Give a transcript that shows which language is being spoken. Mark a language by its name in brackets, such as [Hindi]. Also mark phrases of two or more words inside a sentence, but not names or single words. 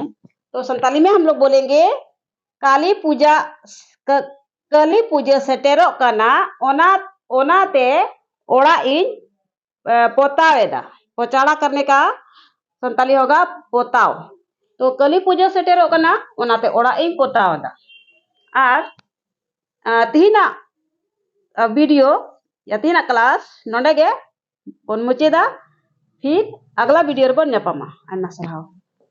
[Hindi] तो संताली में हम लोग बोलेंगे [Santali] काली पूजा काली पूजा सेटेरोग कना ओना ओनाते ओड़ा इन पोतावेदा। [Hindi] पोचाड़ा करने का संताली होगा पोताव। [Santali] तो काली पूजा सेटेरोग कना ओनाते ओड़ा इन पोतावेदा। और तिहिना वीडियो या तिहिना क्लास नोंडे गे बन मुचेदा। [Hindi] फिर अगला वीडियो [Santali] रे बन ᱧᱟᱯᱟᱢᱟ। आयमा सारहाव।